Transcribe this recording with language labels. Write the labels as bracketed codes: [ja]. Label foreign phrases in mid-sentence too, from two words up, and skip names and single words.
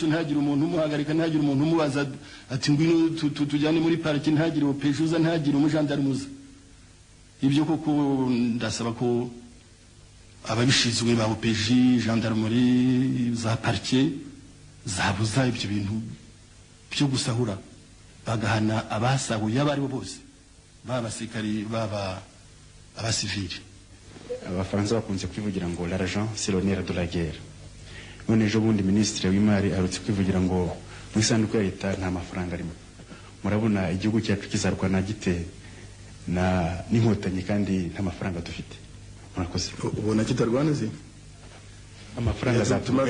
[rw] ntagire umuntu umuhagarika ntagire umuntu umubaza ati ngwino tujyane muri parike ntagire OPG uza ntagire umujandarume uza ibyo koko ndasaba ko ababishinzwe ba OPG gendarmerie za parike zabuza ibyo bintu byo gusahura bagahana abasahuye abari bo bose baba basirikari baba abasivili abafaransa bakunze kwivugira ngo [fr] l'argent c'est le nerf de la guerre [rw] none ejo bundi ministre w'imari arutse kwivugira ngo mu isanduku ya leta nta mafaranga arimo murabona igihugu cyacu kizarwana gite n'inkotanyi kandi nta mafaranga dufite murakoze ubona kitarwana zi amafaranga azatuma